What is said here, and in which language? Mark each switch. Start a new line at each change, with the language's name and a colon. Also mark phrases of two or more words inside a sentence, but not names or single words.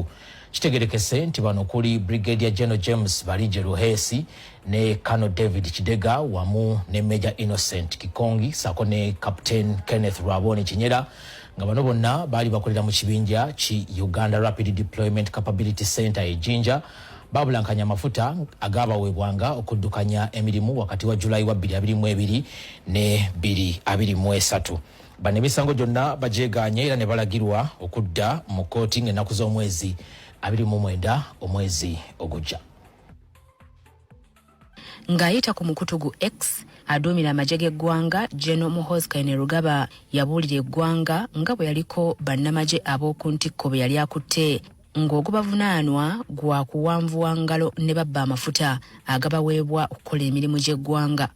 Ganda: Kitegerekese nti bano kuli Brigadier General James Barije Ruhesi ne Colonel David Kidega wamu ne Major Innocent Kikongi sako ne Captain Kenneth Rwabone Kinyera nga bano bonna baali bakolera mu kibinja ki Uganda Rapid Deployment Capability Center e Jinja babulankanya amafuta agabaweebwanga okuddukanya emirimu wakati wa Julai wa 2022 ne 2023. Bano emisango gyonna bajeeganye era ne balagirwa okudda mu kkooti ng'ennaku z'omwezi 29 omwezi ogujja. Ngayita ku mukutugu X aduumira amagye g'eggwanga General Muhoozi Kainerugaba yabuulira eggwanga nga bwe yaliko bannamagye ab'oku ntikko bwe yali akutte ng'ogubavunaanwa gwa kuwanvuwa ngalo ne babba amafuta agabaweebwa okukola emirimu gy'eggwanga.